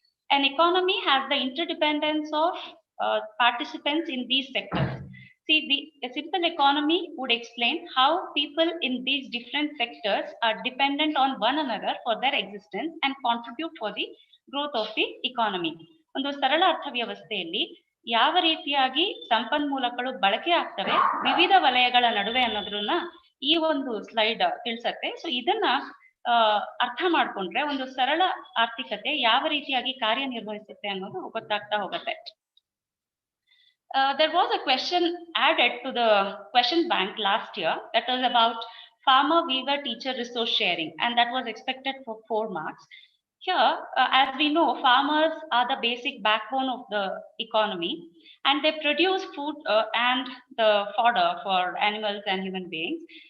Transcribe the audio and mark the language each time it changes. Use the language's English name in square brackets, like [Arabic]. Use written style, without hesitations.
[English] An economy has the interdependence of participants in these sectors. See, a simple economy would explain how people in these different sectors are dependent on one another for their existence and contribute for the growth of the economy. [Kannada] ಒಂದು ಸರಳ ಅರ್ಥವ್ಯವಸ್ಥೆಯಲ್ಲಿ ಯಾವ ರೀತಿಯಾಗಿ ಸಂಪನ್ಮೂಲಗಳು ಬಳಕೆ ಆಗ್ತವೆ ವಿವಿಧ ವಲಯಗಳ ನಡುವೆ ಅನ್ನೋದ್ರನ್ನ ಈ ಒಂದು ಸ್ಲೈಡ್ ತಿಳಿಸತ್ತೆ. ಸೊ ಇದನ್ನ ಅರ್ಥ ಮಾಡ್ಕೊಂಡ್ರೆ ಒಂದು ಸರಳ ಆರ್ಥಿಕತೆ ಯಾವ ರೀತಿಯಾಗಿ ಕಾರ್ಯನಿರ್ವಹಿಸುತ್ತೆ ಅನ್ನೋದು ಗೊತ್ತಾಗ್ತಾ ಹೋಗುತ್ತೆ. [English] There was a question added to the question bank last year that was about farmer weaver teacher resource sharing, and that was expected for 4 marks. Here, as we know, farmers are the basic backbone of the economy, and they produce food and the fodder for animals and human beings.